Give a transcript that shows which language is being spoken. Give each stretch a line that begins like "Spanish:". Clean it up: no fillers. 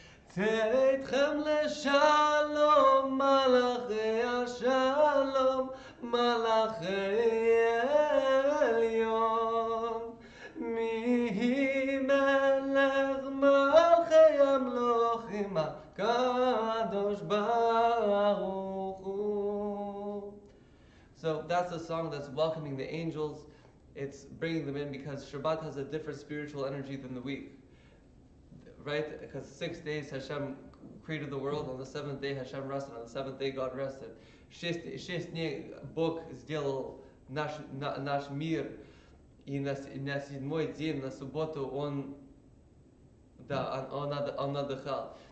Hebrew: צאתכם לשלום, מלאכי השלום, מלאכי העליון. מי מלך מלכי המלוכים, הקדוש ברוך הוא.
English: So that's a song that's welcoming the angels. It's bringing them in because Shabbat has a different spiritual energy than the week. Right? Because 6 days Hashem created the world, on the 7th day Hashem rested, on the 7th day God rested.
Russian: 6 дней Бог сделал наш мир, и на 7-й день, на субботу Он отдыхал.